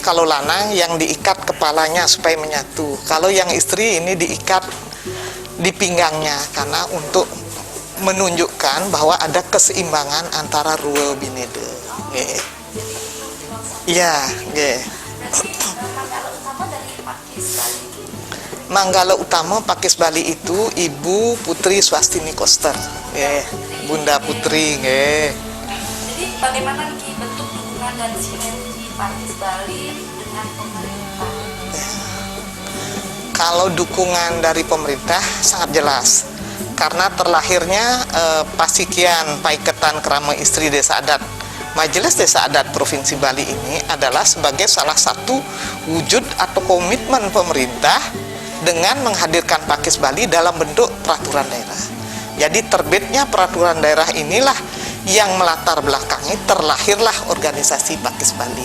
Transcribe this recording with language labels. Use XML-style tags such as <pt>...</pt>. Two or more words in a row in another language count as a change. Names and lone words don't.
<id>Kalau lanang yang diikat kepalanya supaya menyatu. Kalau yang istri ini diikat di pinggangnya karena untuk menunjukkan bahwa ada keseimbangan antara</id> <ban>rua binede.</ban> <id>Iya, Manggala Utama dari Pakis Bali. Manggala Utama Pakis Bali itu Ibu Putri Swastini Koster, Bunda Putri, Jadi bagaimana nih bentuk dukungan dan sinergi Pakis Bali dengan pemerintah? Kalau dukungan dari pemerintah sangat jelas, karena terlahirnya Pasikian Paiketan Krama Istri Desa Adat Majelis Desa Adat Provinsi Bali ini adalah sebagai salah satu wujud atau komitmen pemerintah dengan menghadirkan Pakis Bali dalam bentuk peraturan daerah. Jadi terbitnya peraturan daerah inilah yang melatar belakangi terlahirlah organisasi Pakis Bali.</id>